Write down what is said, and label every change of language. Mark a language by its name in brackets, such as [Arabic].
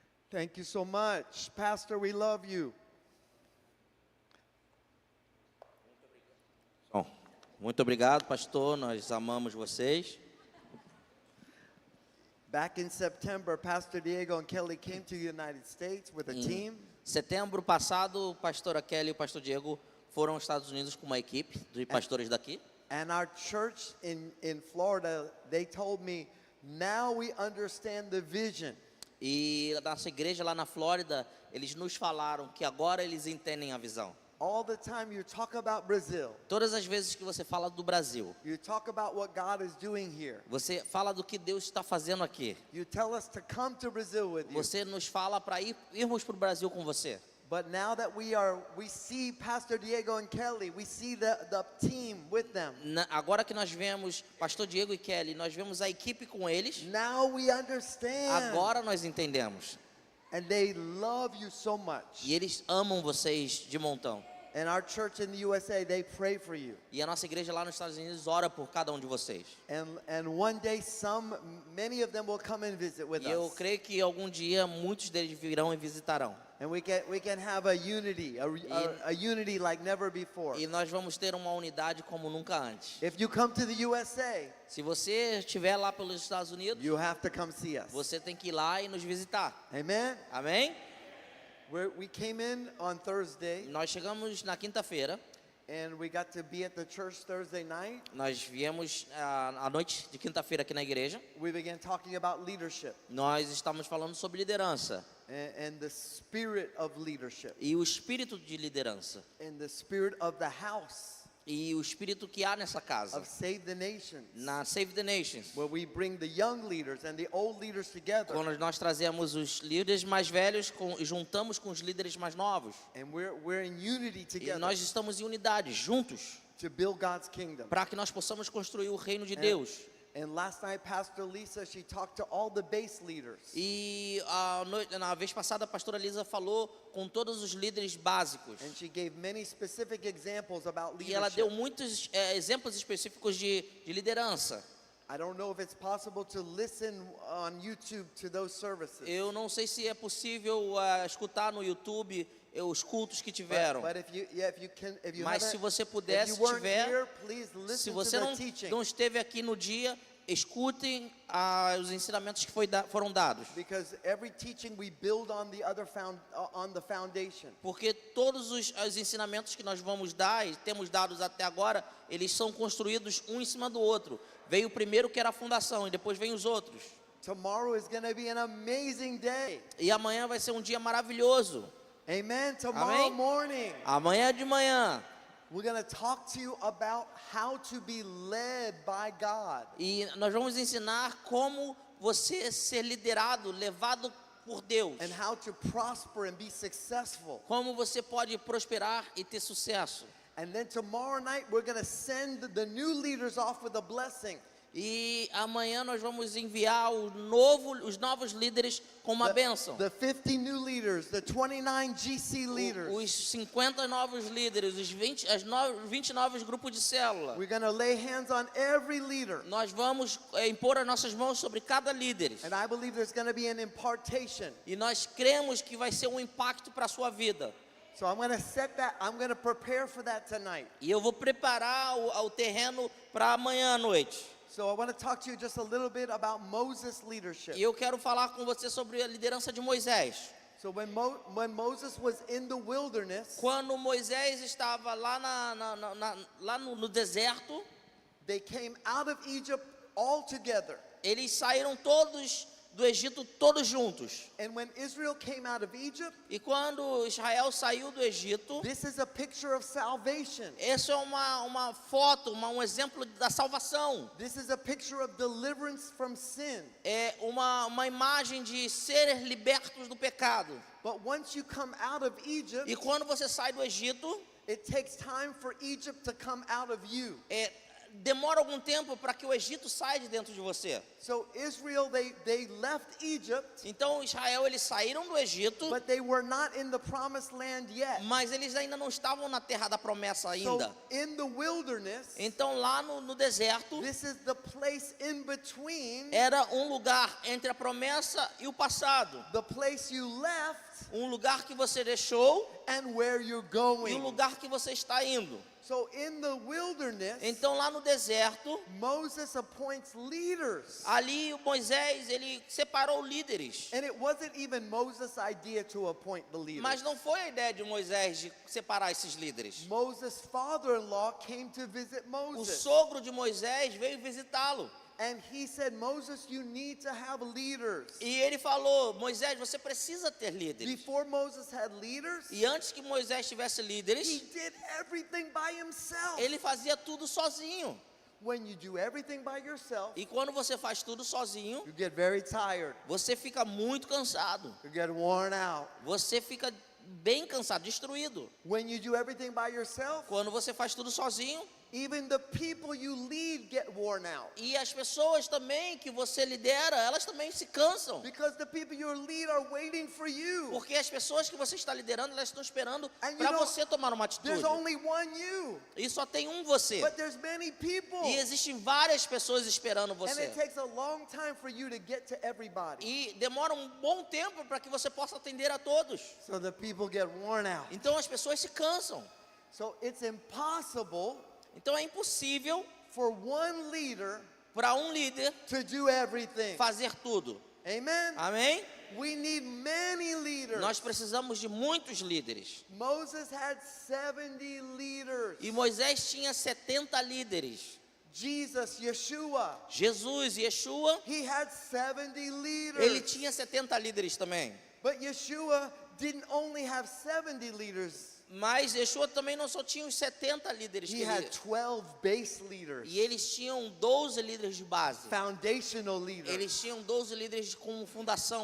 [English] Thank you so much. Pastor, we love you. [Portuguese] Bom, muito obrigado, pastor. Nós amamos vocês. [English] Back in September, Pastor Diego and Kelly came to the United States with a team. [Portuguese] Setembro passado, o pastor Kelly e o pastor Diego foram aos Estados Unidos com uma equipe de pastores daqui. [English] And our church in Florida, they told me, now we understand the vision. [Portuguese] E a nossa igreja lá na Flórida, eles nos falaram que agora eles entendem a visão. [English] All the time you talk about Brazil. [Portuguese] Todas as vezes que você fala do Brasil, [English] You talk about what God is doing here. [Portuguese] você fala do que Deus está fazendo aqui. [English] You tell us to come to Brazil with you. [Portuguese] Você nos fala para irmos para o Brasil com você. [English] But now that we see Pastor Diego and Kelly, we see the team with them. [Portuguese] Agora que nós vemos pastor Diego e Kelly, nós vemos a equipe com eles. [English] Now we understand. [Portuguese] Agora nós entendemos. [English] And they love you so much. [Portuguese] E eles amam vocês de montão. [English] And our church in the USA, they pray for you. [Portuguese] E a nossa igreja lá nos Estados Unidos ora por cada um de vocês. [English] And one day many of them will come and visit with [Portuguese] E eu [English] us. [Portuguese] creio que algum dia muitos deles virão e visitarão. [English] And we can have a unity, a unity like never before. [Portuguese] E nós vamos ter uma unidade como nunca antes. [English] If you come to the USA, [Portuguese] Se você estiver lá pelos Estados Unidos, [English] you have to come see us. [Portuguese] você tem que ir lá e nos visitar. [English] Amen. [Portuguese] Amém? [English] We came in on Thursday, [Portuguese] Nós chegamos na quinta-feira. [English] and we got to be at the church Thursday night. [Portuguese] Nós viemos à noite de quinta-feira aqui na igreja. [English] We began talking about leadership [Portuguese] Nós estamos falando sobre liderança [English] and the spirit of leadership [Portuguese] e o espírito de liderança [English] and the spirit of the house [Portuguese] e o espírito que há nessa casa, [English] of Save the Nations, [Portuguese] na Save the Nations. [English] where we bring the young leaders and the old leaders together, [Portuguese] Quando nós trazemos os líderes mais velhos e juntamos com os líderes mais novos. [English] and we're in unity [Portuguese] E [English] together [Portuguese] nós estamos em unidade, juntos, [English] to build God's kingdom. [Portuguese] para que nós possamos construir o reino de Deus. [English] And last night, Pastor Lisa, she talked to all the base leaders. [Portuguese] E na vez passada a pastora Lisa falou com todos os líderes básicos. [English] And she gave many specific examples about [Portuguese] E ela deu [English] leadership. [Portuguese] muitos exemplos específicos de liderança. [English] I don't know if it's possible to listen on YouTube to those services. [Portuguese] Eu não sei se é possível escutar no YouTube os cultos que tiveram. [English] But if you [Portuguese] Mas se [English] haven't- [Portuguese] você [English] if [Portuguese] puder, [English] you [Portuguese] se [English] weren't [Portuguese] tiver, [English] here, please [Portuguese] se [English] listen to [Portuguese] você [English] the teaching. [Portuguese] não esteve aqui no dia, escutem os ensinamentos que foram dados. Because every teaching we build on the foundation. Porque todos os ensinamentos que nós vamos dar e temos dados até agora, eles são construídos um em cima do outro. Veio o primeiro que era a fundação e depois vem os outros. [English] Tomorrow is going to be an amazing day. [Portuguese] E amanhã vai ser um dia maravilhoso. [English] Amen. Tomorrow [Portuguese] Amém? [English] morning, [Portuguese] Amanhã de manhã. [English] we're going to talk to you about how to be led by God. [Portuguese] E nós vamos ensinar como você ser liderado, levado por Deus. [English] And how to prosper and be successful. [Portuguese] Como você pode prosperar e ter sucesso. [English] And then tomorrow night, we're going to send the new leaders off with a blessing. [Portuguese] E amanhã nós vamos enviar os novos líderes com uma bênção. [English] The 50 new leaders, the 29 GC leaders. [Portuguese] Os 50 novos líderes, os 20 novos grupos de célula. [English] We're going to lay hands on every leader. [Portuguese] Nós vamos impor as nossas mãos sobre cada líder. [English] And I believe there's going to be an impartation. [Portuguese] E nós cremos que vai ser um impacto para a sua vida. [English] So I'm going to prepare for that tonight. [Portuguese] E eu vou preparar o terreno para amanhã à noite. [English] So I want to talk to you just a little bit about Moses' leadership. [Portuguese] E eu quero falar com você sobre a liderança de Moisés. [English] So when Moses was in the wilderness, [Portuguese] Quando Moisés estava lá no deserto, [English] They came out of Egypt all together. [Portuguese] Eles saíram todos do Egito, todos juntos. [English] And when Israel came out of Egypt, [Portuguese] E quando Israel saiu do Egito, [English] this is a picture of salvation. [Portuguese] isso é uma foto, um exemplo da salvação. [English] This is a picture of deliverance from sin. [Portuguese] É uma imagem de seres libertos do pecado. [English] But once you come out of Egypt, [Portuguese] E quando você sai do Egito, [English] it takes time for Egypt to come out of you. [Portuguese] demora algum tempo para que o Egito saia de dentro de você. [English] So Israel, they left Egypt, [Portuguese] Então Israel, eles saíram do Egito, [English] but they were not in the promised land yet. [Portuguese] mas eles ainda não estavam na terra da promessa ainda. [English] So in the wilderness, [Portuguese] Então lá no deserto, [English] this is the place in between [Portuguese] era um lugar entre a promessa e o passado. [English] the place you left [Portuguese] Um lugar que você deixou [English] and where you're [Portuguese] e o [English] going. [Portuguese] lugar que você está indo. [English] So in the wilderness, [Portuguese] Então lá no deserto, [English] Moses appoints leaders. [Portuguese] ali o Moisés, ele separou líderes. [English] And it wasn't even Moses' idea to appoint the leaders. [Portuguese] Mas não foi a ideia de Moisés de separar esses líderes. [English] Moses' father-in-law came to visit [Portuguese] O [English] Moses. [Portuguese] sogro de Moisés veio visitá-lo. [English] And he said, Moses, you need to have leaders. [Portuguese] E ele falou, Moisés, você precisa ter líderes. [English] Before Moses had leaders, [Portuguese] E antes que Moisés tivesse [English] he [Portuguese] líderes, [English] did everything by himself. [Portuguese] ele fazia tudo sozinho. [English] When you do everything by yourself, [Portuguese] E quando você faz tudo sozinho, [English] you get very tired. [Portuguese] você fica muito cansado. [English] You get worn out. [Portuguese] Você fica bem cansado, destruído. [English] When you do everything by yourself, [Portuguese] Quando você faz tudo sozinho, [English] even the people you lead get worn out. [Portuguese] e as pessoas também que você lidera, elas também se cansam. [English] Because the people you lead are waiting for you. [Portuguese] Porque as pessoas que você está liderando, elas estão esperando [English] And you [Portuguese] para [English] know, [Portuguese] você tomar uma atitude. [English] There's only one you, [Portuguese] E só tem um você. [English] but there's many people. [Portuguese] E existem várias pessoas esperando [English] And [Portuguese] você. [English] it takes a long time for you to get to everybody. [Portuguese] E demora um bom tempo para que você possa atender a todos. [English] So the people get worn out. [Portuguese] Então as pessoas se cansam. [English] So it's impossible [Portuguese] Então é impossível [English] for one leader [Portuguese] para um líder [English] to do everything. [Portuguese] fazer tudo. [English] Amen? [Portuguese] Amém? [English] We need many leaders. [Portuguese] Nós precisamos de muitos líderes. [English] Moses had 70 leaders. [Portuguese] E Moisés tinha 70 líderes. [English] Jesus, Yeshua, [Portuguese] Jesus, Yeshua, [English] he had 70 leaders. [Portuguese] ele tinha 70 líderes também. [English] But Yeshua didn't only have 70 leaders. [Portuguese] Mas Yeshua também não só tinha os 70 líderes que [English] He had [Portuguese] ele... [English] 12 base leaders, [Portuguese] E eles tinham 12 líderes de base. [English] foundational leaders. [Portuguese] Eles tinham 12 líderes como fundação.